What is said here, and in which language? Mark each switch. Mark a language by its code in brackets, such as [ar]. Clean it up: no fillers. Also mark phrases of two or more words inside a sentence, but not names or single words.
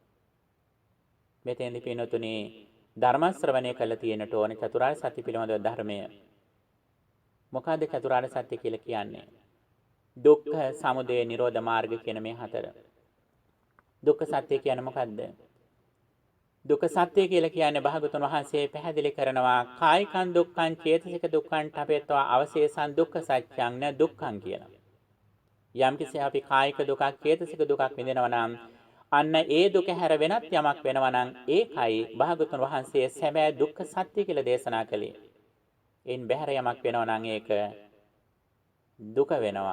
[si] මෙතෙන්දි පින්වතුනි ධර්ම ශ්‍රවණය කළ තියෙනට ඕන චතුරාර්ය සත්‍ය පිළිබඳව ධර්මය. මොකද්ද චතුරාර්ය සත්‍ය කියලා කියන්නේ? දුක්ඛ, සමුදය, නිරෝධ මාර්ග කියන මේ හතර. දුක්ඛ සත්‍ය කියන්නේ මොකද්ද? දුක්ඛ සත්‍ය කියලා කියන්නේ භාගතුන් වහන්සේ පැහැදිලි කරනවා [pi] කායිකං දුක්ඛං චේතසික දුක්ඛං තපේත්වා අවශේෂං දුක්ඛ සත්‍යං න දුක්ඛං [si] කියලා. යම්කිසි අපි කායික දුකක් චේතසික දුකක් විඳිනවා නම් අන්න ඒ දුක හැර වෙනත් යමක් වෙනවා නම් ඒකයි භාගතුන් වහන්සේ සැබෑ දුක්ඛ සත්‍ය කියලා දේශනා කළේ. එයින් බැහැර යමක් වෙනවා නම් ඒක දුක වෙනවා.